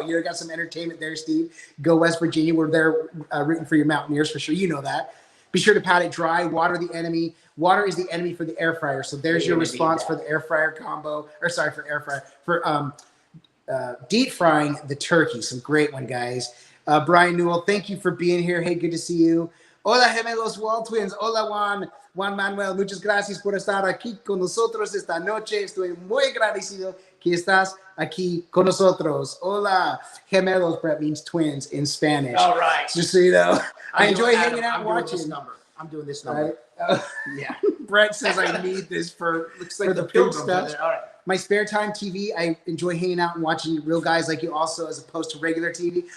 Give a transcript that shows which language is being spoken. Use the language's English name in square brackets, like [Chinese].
[English] You got some entertainment there, Steve. Go West Virginia. We're there rooting for your Mountaineers for sure. You know that. Be sure to pat it dry. Water the enemy. Water is the enemy for the air fryer. So there's your response for the air fryer combo. Or sorry, for air fryer. For deep frying the turkey. Some great one, guys. Brian Newell, thank you for being here. Hey, good to see you. [Spanish] Hola, gemelos [English] WALTWINS. [Spanish] Hola, [English] Juan Manuel. [Spanish] Muchas gracias por estar aquí con nosotros esta noche. Estoy muy agradecido que estás aquí con nosotros. Hola, gemelos. [English] Brett means twins in Spanish. All right. Just so you know. I enjoy hanging out and watching. I'm doing this number. Yeah. Brett says I need this for the food stuff. All right. My spare time TV, I enjoy hanging out and watching real guys like you also, as opposed to regular TV.